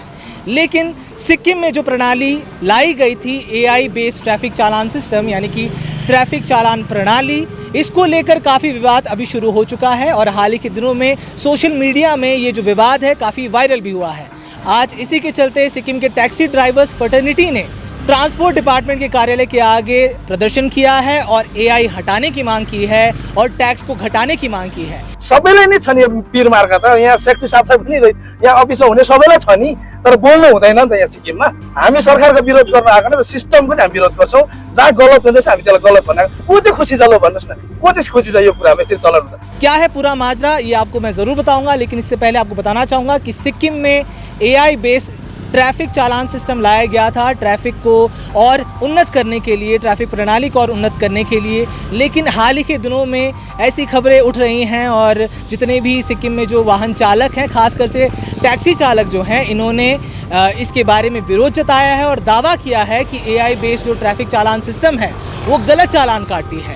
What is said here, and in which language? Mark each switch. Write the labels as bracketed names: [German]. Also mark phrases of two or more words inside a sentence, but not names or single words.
[Hindi] लेकिन सिक्किम में जो प्रणाली लाई गई थी [English] AI based traffic [Hindi] चालान सिस्टम यानी कि ट्रैफिक चालान प्रणाली, इसको लेकर काफ़ी विवाद अभी शुरू हो चुका है और हाल ही के दिनों में [English] social media [Hindi] में ये जो विवाद है काफ़ी वायरल भी हुआ है। आज इसी के चलते सिक्किम के [English] taxi drivers fraternity [Hindi] ने [English] transport department [Hindi] के कार्यालय के आगे प्रदर्शन किया है और एआई हटाने की मांग की है और टैक्स को घटाने की मांग की है। [Nepali] सबैलाई नै छ नि पीर मार्का त यहाँ सेक्रेटरी साहबलाई पनि यहाँ अफिसमा हुने सबैलाई छ नि, तर बोल्नु हुँदैन नि त यहाँ सिक्किममा। हामी सरकारको विरोध गर्न आएको न, सिस्टमको चाहिँ हामी विरोध गर्छौँ। जहाँ गलत हुँदैछ हामी त्यसलाई गलत भनेको। को चाहिँ खुसी छ लो भन्नुहोस् न, को चाहिँ खुसी छ यो कुरामा यसरी चलाउनु त? [Hindi] क्या है पूरा माजरा ये आपको मैं ज़रूर बताऊंगा, लेकिन इससे पहले आपको बताना चाहूँगा कि सिक्किम में [English] AI based traffic [Hindi] चालान सिस्टम लाया गया था ट्रैफिक को और उन्नत करने के लिए, ट्रैफिक प्रणाली को और उन्नत करने के लिए। लेकिन हाल ही के दिनों में ऐसी खबरें उठ रही हैं और जितने भी सिक्किम में जो वाहन चालक हैं, खासकर से टैक्सी चालक जो हैं, इन्होंने इसके बारे में विरोध जताया है और दावा किया है कि [English] AI based [Hindi] जो ट्रैफिक चालान सिस्टम है वो गलत चालान काटती है।